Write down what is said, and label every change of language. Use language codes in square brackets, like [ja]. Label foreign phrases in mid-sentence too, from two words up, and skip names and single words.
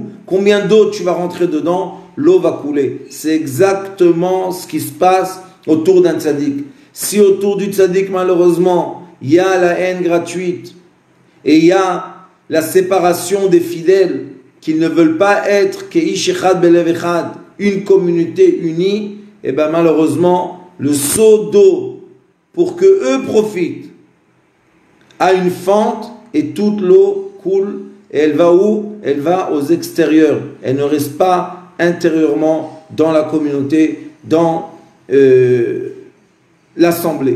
[fr] Combien d'eau tu vas rentrer dedans? L'eau va couler. C'est exactement ce qui se passe autour d'un tzaddik. Si autour du tzaddik, malheureusement, il y a la haine gratuite et il y a la séparation des fidèles qui ne veulent pas être [he] כאיש אחד בלב אחד, [fr] une communauté unie, et bien malheureusement, le seau d'eau pour que eux profitent a une fente et toute l'eau coule. Et elle va où? Elle va aux extérieurs. Elle ne reste pas intérieurement dans la communauté, dans l'assemblée.